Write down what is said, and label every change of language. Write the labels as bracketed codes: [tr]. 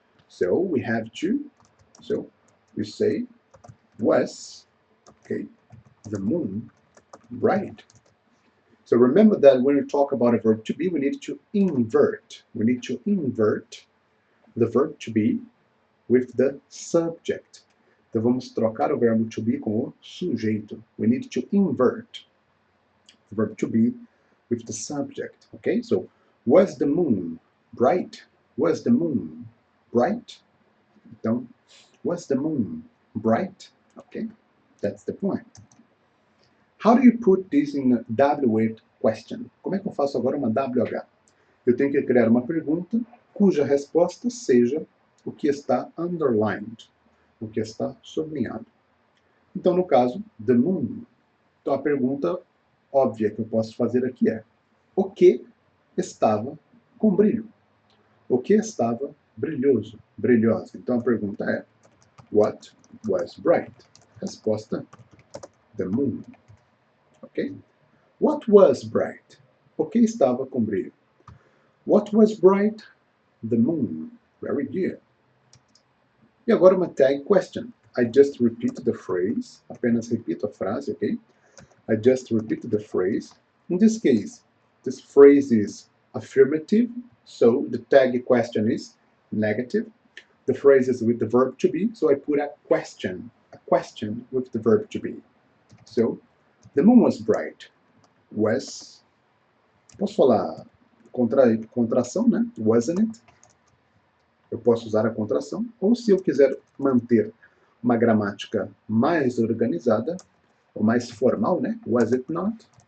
[en] So we have to, so we say, was, okay, the moon bright? So remember that when we talk about a verb to be, we need to invert. We need to invert the verb to be with the subject. [pt] Então vamos trocar o verbo to be com o sujeito. [en] We need to invert the verb to be with the subject. Okay, so was the moon bright? Was the moon bright? Então, was the moon bright? Okay, that's the point. How do you put this in a WH question? [pt] Como é que eu faço agora uma WH? Eu tenho que criar uma pergunta cuja resposta seja o que está underlined, o que está sublinhado. Então, no caso, the moon. Então, a pergunta óbvia que eu posso fazer aqui é: o que estava com brilho? O que estava brilhoso, brilhosa? Então, a pergunta é: [en] what was bright? Resposta: the moon. Ok? What was bright? [pt] O que estava com brilho? [en] What was bright? The moon. Very good. [pt] E agora uma tag question. [en] I just repeat the phrase. [pt] Apenas repito a frase, ok? [en] I just repeat the phrase. In this case, this phrase is affirmative, so the tag question is negative. The phrase is with the verb to be, so I put a question with the verb to be. So, the moon was bright. [pt] Was, posso falar contração, né? [en] Wasn't it? [pt] Eu posso usar a contração, ou se eu quiser manter uma gramática mais organizada, ou mais formal, né? [en] Was it not?